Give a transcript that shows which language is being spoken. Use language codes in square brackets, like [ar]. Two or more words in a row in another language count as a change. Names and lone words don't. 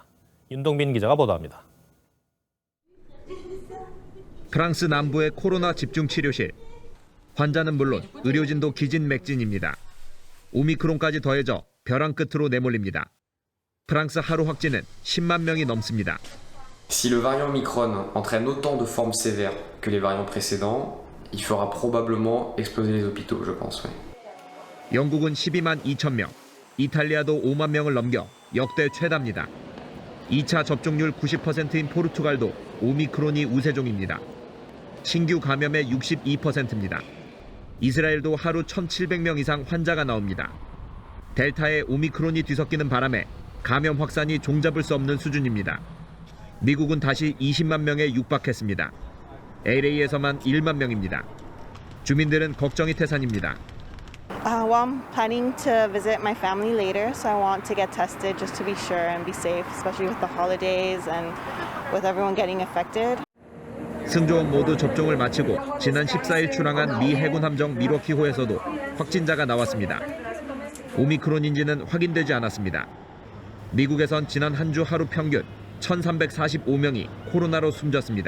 [ko] 윤동빈 기자가 보도합니다. 프랑스 남부의 코로나 집중치료실. 환자는 물론 의료진도 기진맥진입니다. 오미크론까지 더해져 벼랑 끝으로 내몰립니다. 프랑스 하루 확진은 10만 명이 넘습니다. [fr] Si le variant Omicron entraîne autant de formes sévères que les variants précédents, il fera probablement exploser les hôpitaux, je pense. [ko] 영국은 12만 2천 명, 이탈리아도 5만 명을 넘겨 역대 최다입니다. 2차 접종률 90%인 포르투갈도 오미크론이 우세종입니다. 신규 감염의 62%입니다. 이스라엘도 하루 1,700명 이상 환자가 나옵니다. 델타에 오미크론이 뒤섞이는 바람에 감염 확산이 종잡을 수 없는 수준입니다. 미국은 다시 20만 명에 육박했습니다. LA에서만 1만 명입니다. 주민들은 걱정이 태산입니다. [en] Well, I'm planning to visit my family later, so I want to get tested just to be sure and be safe, especially with the holidays and with everyone getting affected. [ko] 승조원 모두 접종을 마치고 지난 14일 출항한 미 해군 함정 미러키호에서도 확진자가 나왔습니다. 오미크론인지는 확인되지 않았습니다. 미국에선 지난 한 주 하루 평균 1,345명이 코로나로 숨졌습니다.